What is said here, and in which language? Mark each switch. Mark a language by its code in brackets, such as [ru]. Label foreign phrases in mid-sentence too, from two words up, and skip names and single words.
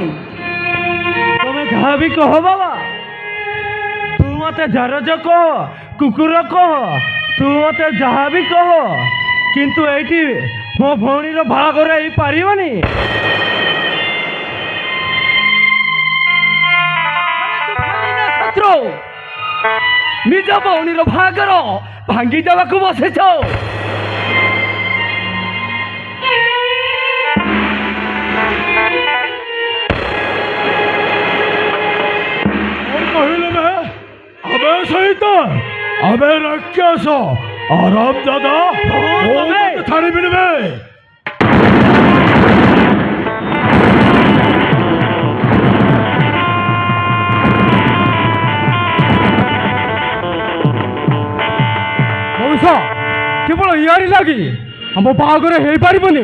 [or] ତମେ ଯାହା ବି କହ ବାବା, ତୁ ମତେ ଜାରଜ କହ, କୁକୁର କହ, ତୁ ମତେ ଯାହା ବି କହ, କିନ୍ତୁ ଏଇଠି ମୋ ଭଉଣୀର ବାହାଘର ହେଇପାରିବନି। ନିଜ ଭଉଣୀର ବାହାଘର ଭାଙ୍ଗି ଦେବାକୁ ବସିଛ। [hi] अबे शैतान, अबे राक्षस, आराम दादा थाने मिलवे। [or] ମଉସା କେବଳ ଇଆରି ଲାଗି ଆମ ବାହାଘର ହେଇପାରିବନି।